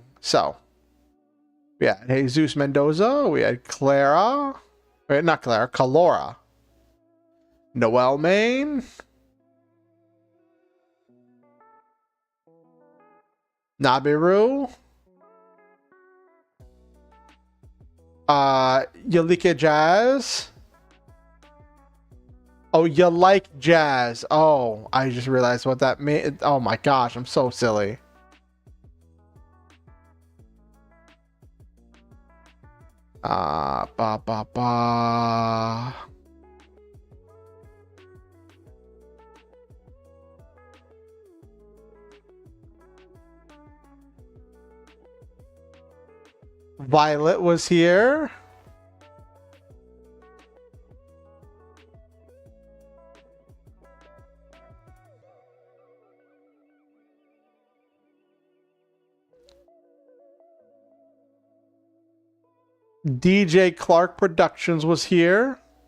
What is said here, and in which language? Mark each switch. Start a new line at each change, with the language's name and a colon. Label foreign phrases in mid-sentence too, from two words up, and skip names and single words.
English: So, we had Jesus Mendoza, we had Clara, wait, not Clara, Calora, Noel Main, Nabiru, Yalika Jazz. Oh, you like jazz. Oh, I just realized what that meant. Oh my gosh, I'm so silly. Ba ba ba. Violet was here. DJ Clark Productions was here.